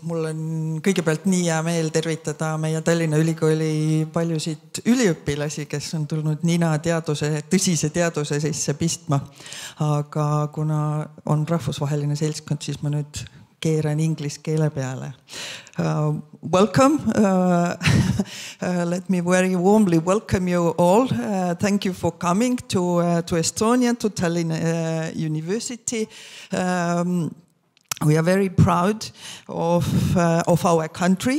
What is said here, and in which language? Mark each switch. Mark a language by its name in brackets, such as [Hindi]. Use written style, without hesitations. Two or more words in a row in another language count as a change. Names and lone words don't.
[Estonian] Mul on kõigepealt nii hea meel tervitada meie Tallinna Ülikooli paljusid üliõpilasi, kes on tulnud nina tõsise teaduse sisse pistma. Aga kuna on rahvusvaheline seltskond, siis ma nüüd keeran inglise keele peale. [English] Welcome. Let me very warmly welcome you all. Thank you for coming to Estonia, to Tallinn University. We are very proud of our country.